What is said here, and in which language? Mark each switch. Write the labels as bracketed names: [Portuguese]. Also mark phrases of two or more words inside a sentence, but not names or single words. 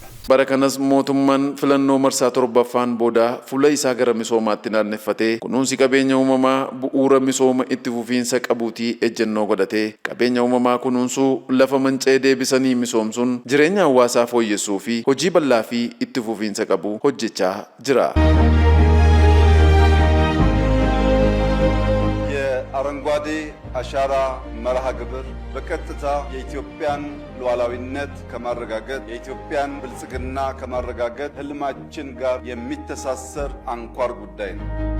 [Oromo] Bara kanas mootummaan filannoo marsaa torbaffaan booda fuula isaa gara misoomaatti naanneeffatee kunuunsi qabeenya uumamaa bu'uura misooma itti fufiinsa qabuutii ejjennoo godhatee qabeenya uumamaa kunuunsuu lafa manca'ee deebisanii misoomsuun jireenya hawaasaa fooyyessuu fi hojii bal'aa fi itti fufiinsa qabu hojjechaa jira. [Amharic] የአረንጓዴ አሻራ መርሃ ግብር በቀጥታ የኢትዮጵያን ሉዓላዊነት ከማረጋገጥ የኢትዮጵያን ብልጽግና ከማረጋገጥ ህልማችን ጋር የሚተሳሰር አንኳር ጉዳይ ነው።